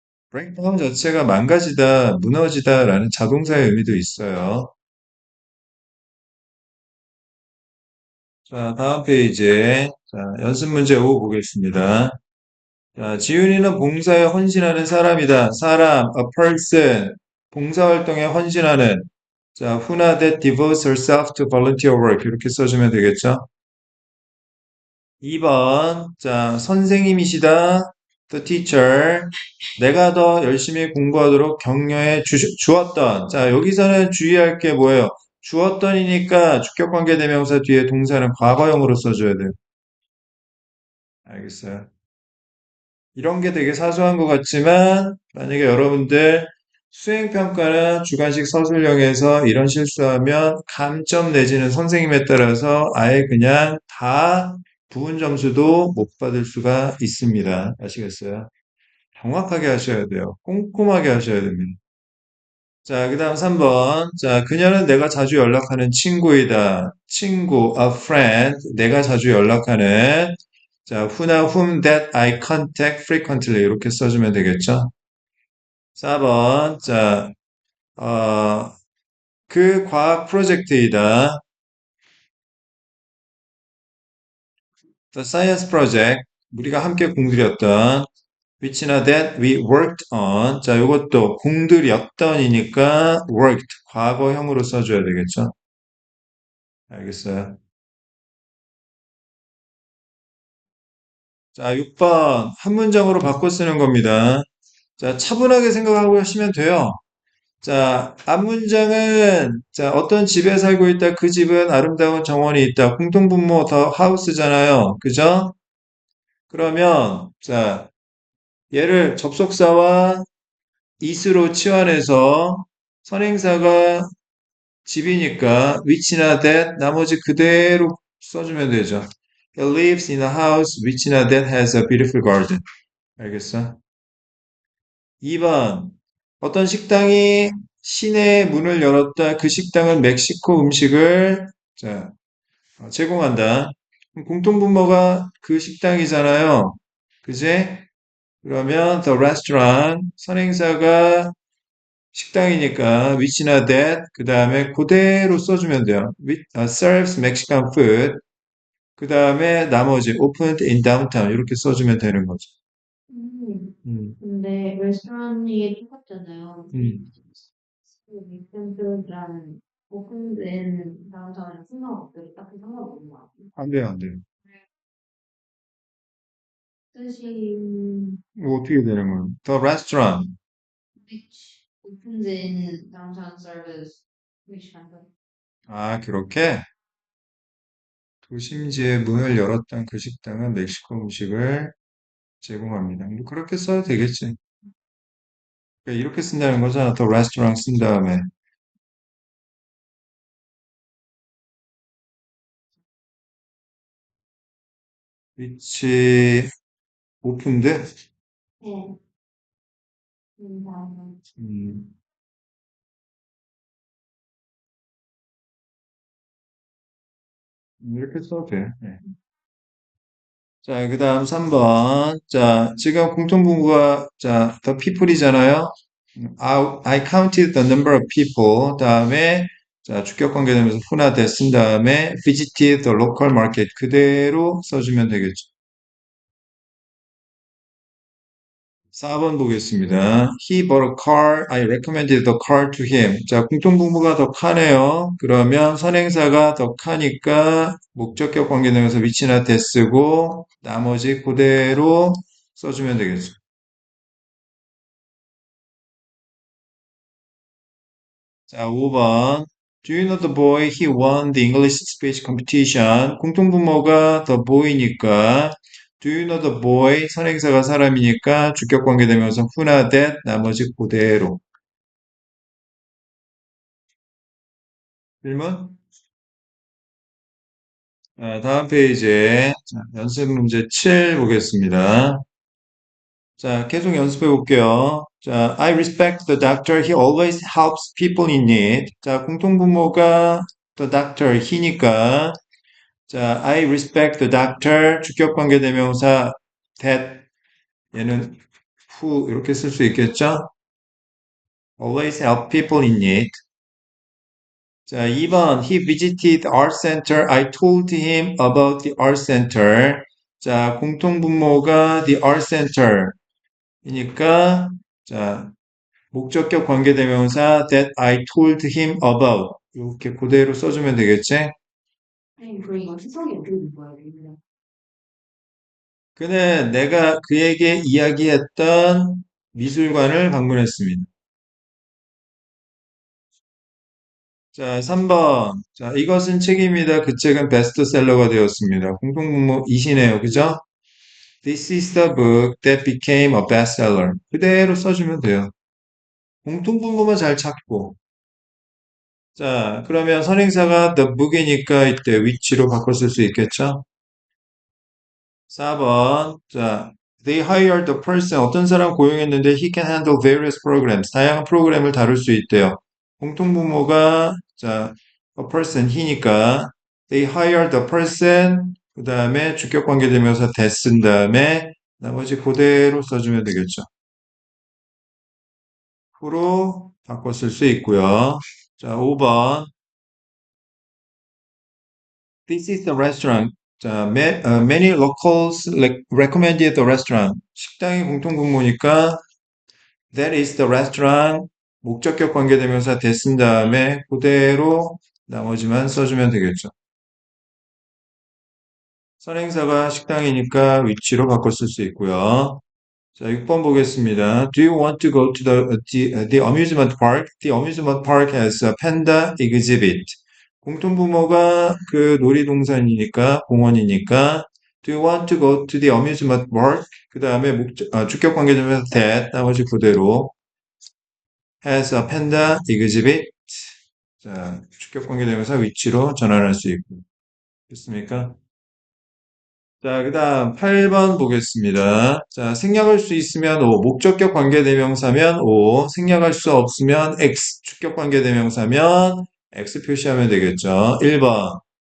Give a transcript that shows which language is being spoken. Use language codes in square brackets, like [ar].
[ko] breakdown 자체가 망가지다, 무너지다라는 자동사의 의미도 있어요. 자, 다음 페이지에 자, 연습 문제 5 보겠습니다. 자, 지훈이는 봉사에 헌신하는 사람이다. 사람, a person. 봉사활동에 헌신하는. [en] 자, Huna that devotes herself to volunteer work. [ko] 이렇게 써주면 되겠죠? 2번. 자, 선생님이시다. [en] The teacher. [ko] 내가 더 열심히 공부하도록 격려해 주었던. 자, 여기서는 주의할 게 뭐예요? 주었던이니까 주격관계대명사 뒤에 동사는 과거형으로 써줘야 돼요. 알겠어요? 이런 게 되게 사소한 것 같지만 만약에 여러분들 수행평가나 주관식 서술형에서 이런 실수하면 감점 내지는 선생님에 따라서 아예 그냥 다 부분 점수도 못 받을 수가 있습니다. 아시겠어요? 정확하게 하셔야 돼요. 꼼꼼하게 하셔야 됩니다. 자, 그 다음 3번. 자, 그녀는 내가 자주 연락하는 친구이다. 친구, a friend. 내가 자주 연락하는. [en] 자, whona, whom that I contact frequently. [ko] 이렇게 써주면 되겠죠? 4번. 자, 어, 그 과학 프로젝트이다. [en] The science project. [ko] 우리가 함께 공들였던. [en] which나 that we worked on. [ko] 자, 이것도 공들였던이니까 worked. 과거형으로 써줘야 되겠죠? 알겠어요? 자, 6번. 한 문장으로 바꿔 쓰는 겁니다. 자, 차분하게 생각하고 하시면 돼요. 자, 앞문장은, 자, 어떤 집에 살고 있다. 그 집은 아름다운 정원이 있다. 공통분모 더 하우스잖아요. 그죠? 그러면, 자, 얘를 접속사와 is로 치환해서 선행사가 집이니까 which나 that 나머지 그대로 써주면 되죠. [en] He lives in a house which나 that has a beautiful garden. [ko] 알겠어? 2번. 어떤 식당이 시내에 문을 열었다. 그 식당은 멕시코 음식을 자, 제공한다. 공통분모가 그 식당이잖아요. 그지? 그러면 the restaurant 선행사가 식당이니까 which나 that 그 다음에 그대로 써주면 돼요. [en] serves Mexican food [ko] 그 다음에 나머지 [en] opened in downtown [ko] 이렇게 써주면 되는 거죠. 음, 근데 레스토랑이 똑같잖아요. 음. 빅텐트랑 오픈된 다운타운이랑 상관없어요. 딱히 상관없는 것 같아요. 안 돼요, 안 돼요. 뜻이 이거 어떻게 되는 거예요? [en] The restaurant. which opens in downtown service which kind of [ko] 아, 그렇게 도심지에 문을 열었던 그 식당은 멕시코 음식을 제공합니다. 뭐 그렇게 써도 되겠지. 그러니까 이렇게 쓴다는 거잖아. The restaurant 쓴 다음에. 위치 오픈드? 네. 다음에 음, 이렇게 써도 돼. 네. 자, 그 다음 3번. [en] 자, [ko] 지금 공통분모가, [en] 자, the people이잖아요. I counted the number of people. 다음에 [ko] 자, 주격 관계되면서 who나 that 쓴 다음에 [en] visited the local market [ko] 그대로 써주면 되겠죠. 4번 보겠습니다. [en] He bought a car. I recommended the car to him. [ko] 자, 공통분모가 더 카네요. 그러면 선행사가 더 카니까 목적격 관계되면서 위치나 대 쓰고 나머지 그대로 써주면 되겠죠. [en] 자, 5번. Do you know the boy? He won the English speech competition. [ko] 공통분모가 [en] the boy니까 Do you know the boy? [ko] 선행사가 사람이니까 주격 관계되면서 who나 that 나머지 그대로. 질문? 다음 페이지에 자, 연습 문제 7 보겠습니다. 자, 계속 연습해 볼게요. 자, [en] I respect the doctor. He always helps people in need. 자, [ko] 공통분모가 [en] the doctor, he니까 자, I respect the doctor. [ko] 주격 관계 대명사 that 얘는 who 이렇게 쓸 수 있겠죠? [en] Always help people in need. 자, 2번 He visited art center. I told him about the art center. 자, [ko] 공통분모가 [en] the art center. [ko] 이니까 자, 목적격 관계대명사 [en] that I told him about. [ko] 이렇게 그대로 써주면 되겠지? 선생님, 그 이거 추석이 어떻게 된 거예요? 이거? 그는 내가 그에게 이야기했던 미술관을 방문했습니다. 자, 3번. 자, 이것은 책입니다. 그 책은 베스트셀러가 되었습니다. 공통분모 이시네요. 그죠? [en] This is the book that became a bestseller. [ko] 그대로 써주면 돼요. 공통분모만 잘 찾고. 자, 그러면 선행사가 the book이니까 이때 위치로 바꿔 쓸 수 있겠죠? [en] 4번. 자, they hired a person. [ko] 어떤 사람 고용했는데 [en] he can handle various programs. [ko] 다양한 프로그램을 다룰 수 있대요. 공통분모가 자, a person he니까 [en] they hired a person. [ko] 그 다음에 주격 관계 되면서 that 쓴 다음에 나머지 그대로 써주면 되겠죠. 프로 바꿔 쓸 수 있고요. 자, 5번. [en] This is the restaurant. 자, many locals recommended the restaurant. [ko] 식당이 공통분모니까 [en] that is the restaurant. [ko] 목적격 관계대명사 that 쓴 다음에 그대로 나머지만 써주면 되겠죠. 선행사가 식당이니까 위치로 바꿔 쓸 수 있고요. 자, 6번 보겠습니다. [en] Do you want to go to the amusement park? The amusement park has a panda exhibit. [ko] 공통부모가 그 놀이동산이니까, 공원이니까, [en] Do you want to go to the amusement park? [ko] 그 다음에 주격 관계되면서 that, 나머지 그대로 [en] has a panda exhibit. [ko] 자, 주격 관계되면서 위치로 전환할 수 있고. 됐습니까? 자, 그 다음 8번 보겠습니다. 자, 생략할 수 있으면 O, 목적격 관계대명사면 O, 생략할 수 없으면 X, 주격 관계대명사면 X 표시하면 되겠죠. 1번.